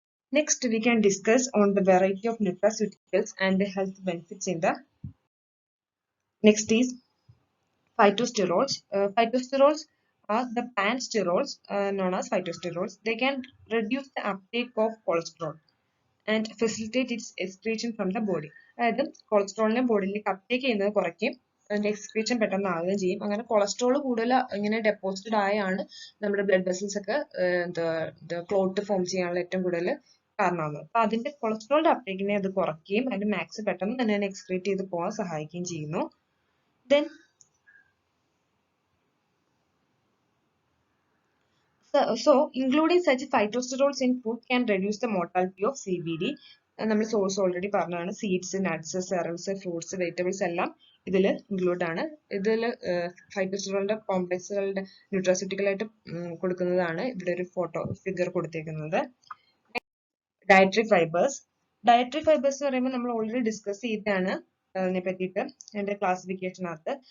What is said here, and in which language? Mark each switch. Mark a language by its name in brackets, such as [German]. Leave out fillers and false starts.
[English] Next, we can discuss on the variety of nutraceuticals and the health benefits in the. Next is phytosterols. Phytosterols are the plant sterols known as phytosterols. They can reduce the uptake of cholesterol and facilitate its excretion from the body. [Malayalam] അതായത് കൊളസ്ട്രോളിനെ ബോഡിയിലേക്ക് uptake ചെയ്യുന്നത് കുറയ്ക്കും അതിന്റെ excretion പെട്ടെന്ന് ആവുകയും ചെയ്യും. അങ്ങനെ cholesterol കൂടുതൽ ഇങ്ങനെ ഡെപ്പോസിറ്റഡ് ആയാണ് നമ്മുടെ ബ്ലഡ് വെസൽസ് ഒക്കെ ക്ലോട്ട് ഫോം ചെയ്യാനുള്ള ഏറ്റവും കൂടുതൽ കാരണമാകുന്നത്. അപ്പൊ അതിന്റെ കൊളസ്ട്രോളിന്റെ അപ്ടേക്കിനെ അത് കുറയ്ക്കുകയും അതിന്റെ മാക്സ് പെട്ടെന്ന് തന്നെ എക്സ്ക്രീറ്റ് ചെയ്ത് പോകാൻ സഹായിക്കുകയും ചെയ്യുന്നു. [English] Then So including such phytosterols in food can reduce the mortality of CVD. [Malayalam] നമ്മൾ സോഴ്സ് ഓൾറെഡി പറഞ്ഞതാണ്. സീഡ്സ്, നട്ട്സ്, സെറൽസ്, ഫ്രൂട്ട്സ്, വെജിറ്റബിൾസ് എല്ലാം ഇതിൽ ഇൻക്ലൂഡ് ആണ്. ഇതിൽ ഫൈറ്റോസ്റ്റെറോളിന്റെ കോംപ്ലക്സുകളുടെ ന്യൂട്രാസ്യൂട്ടിക്കൽ ആയിട്ട് കൊടുക്കുന്നതാണ് ഇവിടെ ഒരു ഫോട്ടോ ഫിഗർ കൊടുത്തേക്കുന്നത്. Dietary fibres. ഡയറ്ററി ഫൈബേഴ്സ് എന്ന് പറയുമ്പോൾ നമ്മൾ ഓൾറെഡി ഡിസ്കസ് ചെയ്തതാണ് അതിനെ പറ്റിയിട്ട് എന്റെ ക്ലാസിഫിക്കേഷനകത്ത്.